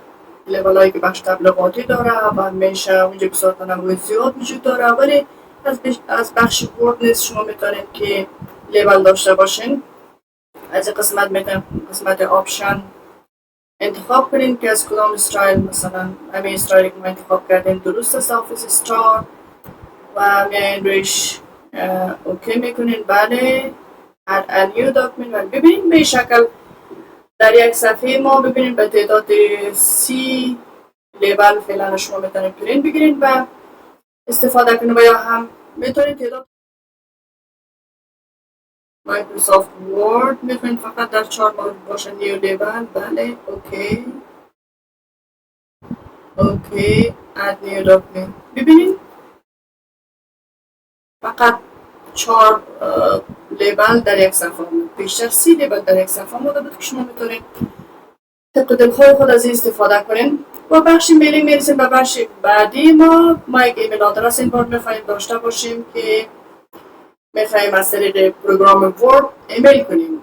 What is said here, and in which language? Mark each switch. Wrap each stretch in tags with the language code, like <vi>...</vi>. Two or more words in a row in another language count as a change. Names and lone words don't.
<fa>لیبل هایی که بخش تبلیغاتی داره و میشه اونجا بسیار تنوع زیاد وجود داره، ولی از بخش ورد نیست شما میتونید که لیبل داشته باشین. از این قسمت میتونید قسمت آپشن انتخاب کنین که از کدام استایل، مثلا همین استایلی که ما انتخاب کردیم درست است، آفیس استار، و میاین رویش اوکی میکنین. بعد</fa> <en>add a new document</en> <fa>و ببینید به شکل در یک صفحه ما ببینید به تعداد 30 لیبل فعلا شما میتونید پرینت بگیرید و استفاده کنید و یا هم میتونید تعداد مایکروسافت ورد میتونید فقط در 4 مورد باشه.</fa> <en>new label, بله، اوکی add new document.</en> <fa>ببینید فقط 4 لیبل در یک صفحه بود، بیشتر 30 لیبل در یک صفحه بوده بود که شما میتونید طبق دلخواه خود از این استفاده کنین. و بخش میلینگ میرسیم به بخش بعدی. ما یک</fa> <en>email address</en> <fa>این بار میخوایم داشته باشیم که میخوایم از طریق پروگرام ورد ایمیل کنیم.</fa>